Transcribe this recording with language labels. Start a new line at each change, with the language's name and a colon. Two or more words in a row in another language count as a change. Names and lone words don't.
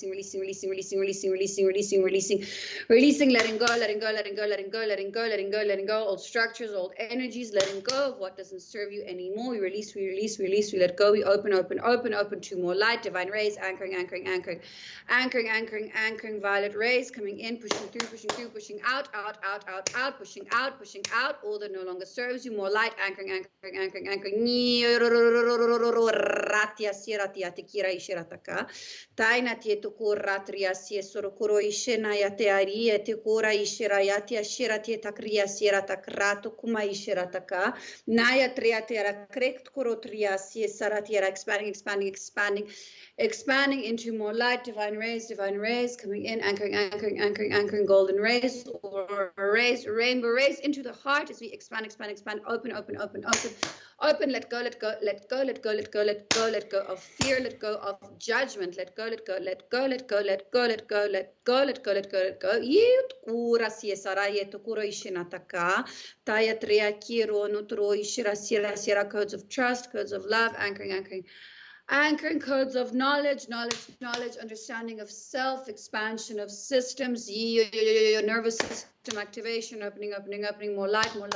English: letting go, old structures, old energies, letting go of what doesn't serve you anymore. We release, we let go, we open to more light, divine rays, anchoring, violet rays coming in, pushing through, pushing out, pushing out, all that no longer serves you, more light, anchoring, ratia siratia te kira ishirataka taina te to ratria si sorokuro ishena ya te ari te kora ishirayati ashirati takria siratakrato kuma ishirataka naya triatera correct korotria si saratia expanding into more light, divine rays coming in, anchoring golden rays or rays, rainbow rays into the heart as we expand, open, let go of fear, let go of judgment, let go. Yut kura si saraye to kuro ishinataka, taya tria kiro nutro ishira sira codes of trust, codes of love, anchoring codes of knowledge, understanding of self, expansion of systems, nervous system activation, opening, more light,